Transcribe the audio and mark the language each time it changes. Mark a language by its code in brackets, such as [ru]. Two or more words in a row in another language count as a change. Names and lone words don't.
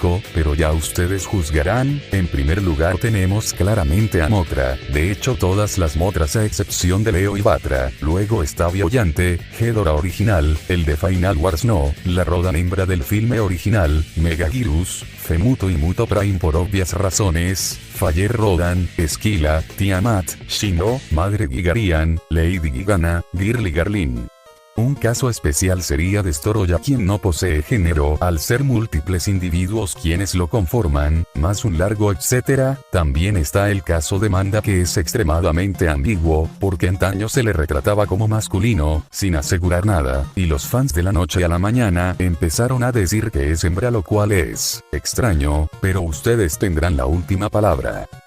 [es] Pero ya ustedes juzgarán. En primer lugar tenemos claramente a Mothra, de hecho todas las Mothras a excepción de Leo y Batra. Luego está Biollante, Ghidorah original, el de Final Wars no, la Rodan hembra del filme original, Megagirus, Femuto y Muto Prime por obvias razones, Faller Rodan, Esquila, Tiamat, Shino, Madre Gigarian, Lady Gigana, Girly Garlin. Un caso especial sería Destoroyah, quien no posee género al ser múltiples individuos quienes lo conforman, más un largo etcétera. También está el caso de Manda, que es extremadamente ambiguo, porque antaño se le retrataba como masculino, sin asegurar nada, y los fans de la noche a la mañana empezaron a decir que es hembra, lo cual es extraño, pero ustedes tendrán la última palabra.